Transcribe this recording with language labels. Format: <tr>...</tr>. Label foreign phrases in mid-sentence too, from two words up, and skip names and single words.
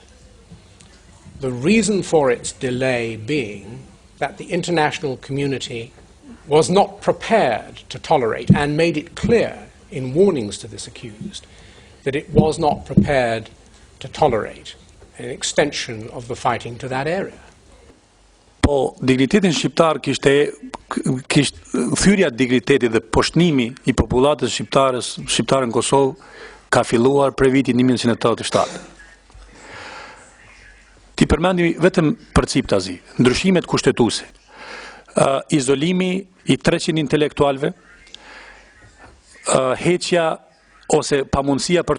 <en>The reason for its delay being that the international community was not prepared to tolerate, and made it clear in warnings to this accused that it was not prepared to tolerate an extension of the fighting to that area.</en> <sq>Po dignitetin shqiptar kishte thyrja dignitetit dhe poshtnimi I popullatës shqiptare në Kosovë ka filluar prej vitit 1987. Ti përmendim vetëm përciptazi, ndryshimet kushtetuese, izolimi I 300 intelektualve, heqja ose pamundësia për</sq>